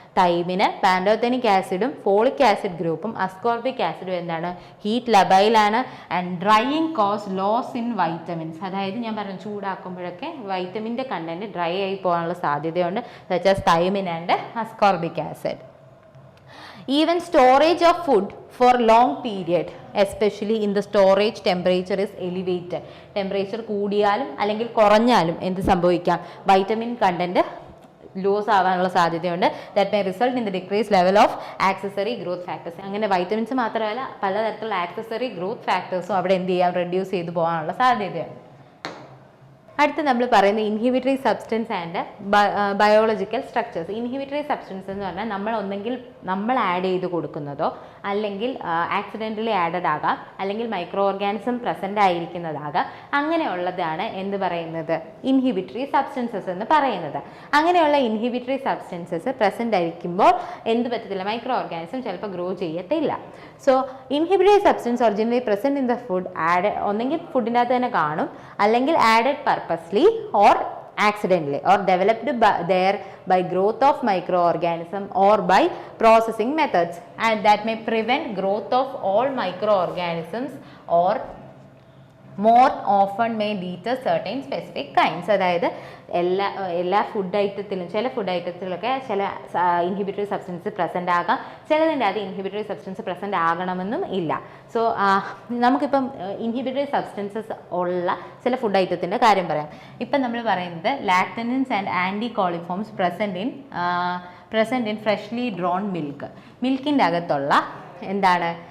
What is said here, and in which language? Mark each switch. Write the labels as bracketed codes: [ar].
[ml] തൈമിന്, pantothenic ആസിഡും folic acid ഗ്രൂപ്പും ascorbic ആസിഡും എന്താണ്? Heat ലബൈലാണ്. [en] And drying cause loss in vitamins. [ml] അതായത് ഞാൻ പറഞ്ഞു ചൂടാക്കുമ്പോഴൊക്കെ വൈറ്റമിൻ്റെ കണ്ടന്റ് ഡ്രൈ ആയി പോകാനുള്ള സാധ്യതയുണ്ട്. [en] Such as thiamine and ascorbic acid. Even storage of food for long period, especially in the storage temperature is elevated. [ml] Temperature കൂടിയാലും അല്ലെങ്കിൽ കുറഞ്ഞാലും എന്ത് സംഭവിക്കാം? വൈറ്റമിൻ കണ്ടന്റ് ലൂസ് ആവാനുള്ള സാധ്യതയുണ്ട്. [en] That may result in the decrease level of accessory growth factors. [ml] അങ്ങനെ vitamins മാത്രമല്ല പലതരത്തിലുള്ള ആക്സസറി ഗ്രോത്ത് ഫാക്ടേഴ്സും അവിടെ എന്ത് ചെയ്യാം? റെഡ്യൂസ് ചെയ്ത് പോകാനുള്ള സാധ്യതയുണ്ട്. അടുത്ത് നമ്മൾ പറയുന്ന [en] Inhibitory substance and biological structures. [ml] Inhibitory substance എന്ന് പറഞ്ഞാൽ നമ്മൾ ആഡ് ചെയ്ത് കൊടുക്കുന്നതോ അല്ലെങ്കിൽ ആക്സിഡൻ്റലി ആഡഡ് ആകാം, അല്ലെങ്കിൽ മൈക്രോ ഓർഗാനിസം പ്രസൻ്റ് ആയിരിക്കുന്നതാകാം. അങ്ങനെയുള്ളതാണ് എന്ത് പറയുന്നത്? ഇൻഹിബിറ്ററി സബ്സ്റ്റൻസസ് എന്ന് പറയുന്നത്. അങ്ങനെയുള്ള ഇൻഹിബിറ്ററി സബ്സ്റ്റൻസസ് പ്രസൻ്റ് ആയിരിക്കുമ്പോൾ എന്ത് പറ്റത്തില്ല? മൈക്രോ ഓർഗാനിസം ചിലപ്പോൾ ഗ്രോ ചെയ്യത്തില്ല. [en] so inhibitory substance originally present in the food [ml] ഒന്നെങ്കിൽ ഫുഡിൻ്റെ അകത്ത് തന്നെ കാണും, അല്ലെങ്കിൽ [en] Added purposely or accidentally or developed by growth of microorganism or by processing methods, and that may prevent growth of all microorganisms or more often may deter certain specific kinds. [ml] അതായത് എല്ലാ food ഐറ്റത്തിലും ചില food ഐറ്റത്തിലൊക്കെ ചില inhibitory substance present ആകാം, ചിലതിൻ്റെ അത് inhibitory substance present ആകണമെന്നും ഇല്ല. So നമുക്കിപ്പം inhibitory substances ഉള്ള ചില ഫുഡ് ഐറ്റത്തിൻ്റെ കാര്യം പറയാം. ഇപ്പം നമ്മൾ പറയുന്നത് [en] lactenins and anti coliforms present in freshly drawn [ml] മിൽക്കിൻ്റെ അകത്തുള്ള എന്താണ്?